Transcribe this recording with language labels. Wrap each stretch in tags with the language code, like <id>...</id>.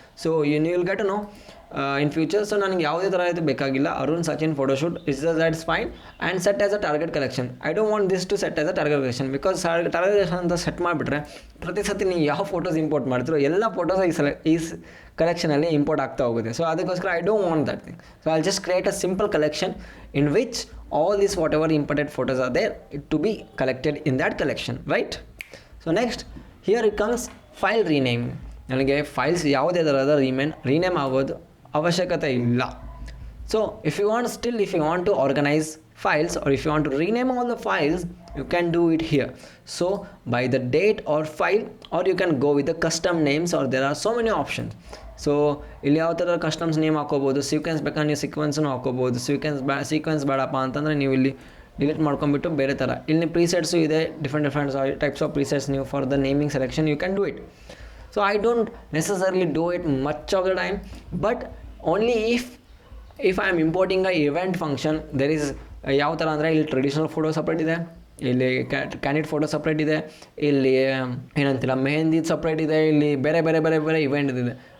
<kn>So</kn> <en>You will get know in future.</en> <kn>So ನನಗೆ ಯಾವುದೇ ಥರ ಇದು ಬೇಕಾಗಿಲ್ಲ.</kn> <en>Arun Sachin photoshoot that's fine and set as a target collection. I don't want this to set as a target collection</en> <kn>because target collection ಅಂತ set ಮಾಡಿಬಿಟ್ರೆ ಪ್ರತಿ ಸತಿ ನೀವು ಯಾವ ಫೋಟೋಸ್ ಇಂಪೋರ್ಟ್ ಮಾಡ್ತೀರೋ ಎಲ್ಲ ಫೋಟೋಸ್ ಈ ಕಲೆಕ್ಷನಲ್ಲಿ ಇಂಪೋರ್ಟ್ ಆಗ್ತಾ ಹೋಗುತ್ತೆ.</kn> <en>So ಅದಕ್ಕೋಸ್ಕರ I don't want that thing. So I'll just create a simple collection in which all these whatever imported photos are there to be collected in that collection, right? So next here it comes file rename.</en> <kn>ನನಗೆ files ಯಾವುದೇ ಥರದ rename ಆಗೋದು ಅವಶ್ಯಕತೆ ಇಲ್ಲ.</kn> <en>So if you want to organize files or if you want to rename all the files, you can do it here. So by the date or file, or you can go with the custom names, or there are so many options.</en> <kn>So ಇಲ್ಲಿ ಯಾವ ಥರ customs name ಹಾಕೋಬೋದು, sequence ಬೇಕಾದ್ರೆ ನೀವು ಸೀಕ್ವೆನ್ಸನ್ನು ಹಾಕೋಬೋದು. Sequence ಬೇಡಪ್ಪ ಅಂತಂದರೆ ನೀವು ಇಲ್ಲಿ ಡಿಲೀಟ್ ಮಾಡ್ಕೊಂಬಿಟ್ಟು ಬೇರೆ ಥರ ಇಲ್ಲಿ ಪ್ರೀಸೆಟ್ಸು ಇದೆ, ಡಿಫ್ರೆಂಟ್ ಟೈಪ್ಸ್ ಆಫ್ ಪ್ರೀಸೆಟ್ಸ್ ನೀವು</kn> <en>For the naming selection you can do it. So I don't necessarily do it much of the time, but only if I am importing a event function there is</en> <kn>ಯಾವ ಥರ ಅಂದರೆ ಇಲ್ಲಿ traditional photo separate ಇದೆ, ಇಲ್ಲಿ candid photo separate ಇದೆ, ಇಲ್ಲಿ ಏನಂತಿಲ್ಲ mehndi separate ಇದೆ, ಇಲ್ಲಿ ಬೇರೆ ಇವೆಂಟ್ ಇದೆ.</kn>